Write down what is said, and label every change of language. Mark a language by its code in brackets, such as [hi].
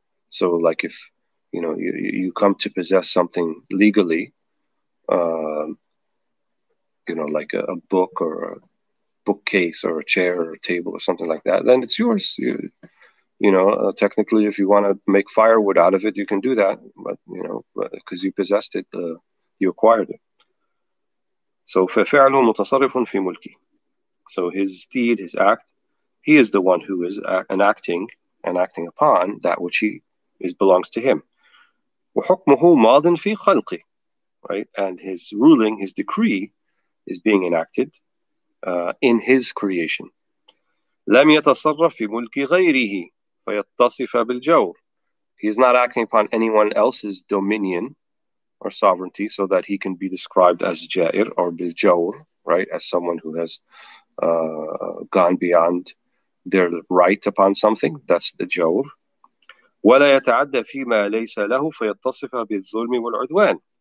[en] So like if, you come to possess something legally, like a book or a bookcase or a chair or a table or something like that, then it's yours. Technically, if you want to make firewood out of it, you can do that, but because you possessed it, you acquired it. So [ar] فَفِعْلُ مُتَصَرِّفٌ فِي مُلْكِهِ. [en] So his deed, his act, he is the one who is acting upon that which belongs to him. [ar] وَحُكْمُهُ مَاضٍ فِي خَلْقِهِ. [en] Right? And his ruling, his decree, is being enacted in his creation. [ar] لم يتصرف في ملك غيره فيتصف بالجور. [en] He is not acting upon anyone else's dominion or sovereignty so that he can be described as jair or biljawr, right? As someone who has gone beyond their right upon something. That's the jawr. [ar] ولا يتعدى فيما ليس له فيتصف بالظلم والعدوان.